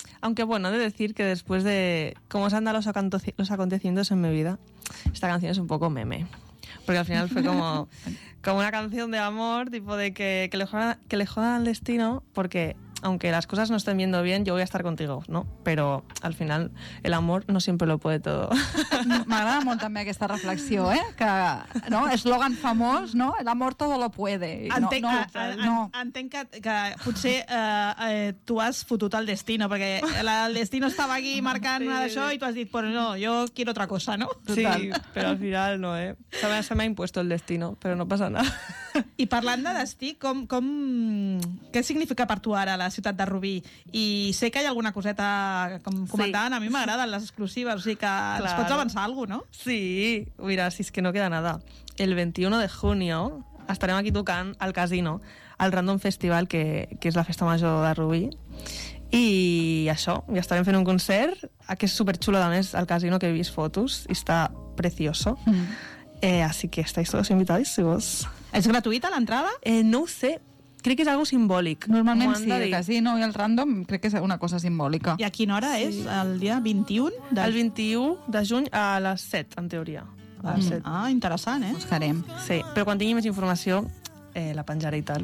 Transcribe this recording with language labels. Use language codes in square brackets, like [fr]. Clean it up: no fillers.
[es] Aunque bueno, de decir que después de cómo se han dado los acontecimientos en mi vida, esta canción es un poco meme. Porque al final fue como una canción de amor, tipo de que le jodan al destino, porque aunque las cosas no estén yendo bien, yo voy a estar contigo, ¿no? Pero al final el amor no siempre lo puede todo. [ca] M'agrada molt també aquesta reflexió, que, no?, eslògan famós, no?, [es] el amor todo lo puede. [ca] Entenc que potser tu has fotut el destino, perquè el destino estava aquí marcant una d'això i tu has dit, [es] pues no, yo quiero otra cosa, ¿no? Sí, però al final no, Se me ha impuesto el destino, [ca] però no passa nada. I parlant de destí, què significa per tu ara la ciutat de Rubí? I sé que hi ha alguna coseta, com comentaven, sí. A mi m'agraden les exclusives, o sigui que claro. Ens pots avançar alguna cosa, no? Sí, mira, si és que [es] no queda nada. [ca] El 21 de junio estarem aquí tocant al casino, al Random Festival, que és la festa major de Rubí. I això, ja estarem fent un concert, que és superxulo, a més, al casino, que he vist fotos, i està precioso. [es] Así que estáis todos invitados, si vos... [ca] ¿Es gratuïta l'entrada? No ho sé, crec que és algo simbòlic. Normalment sí, el casino i el random crec que és una cosa simbòlica. I a quina hora sí. És? El dia 21? El 21 de juny a les 7, en teoria. Interessant, eh? Buscarem. Sí, però quan tingui més informació la penjaré i tal.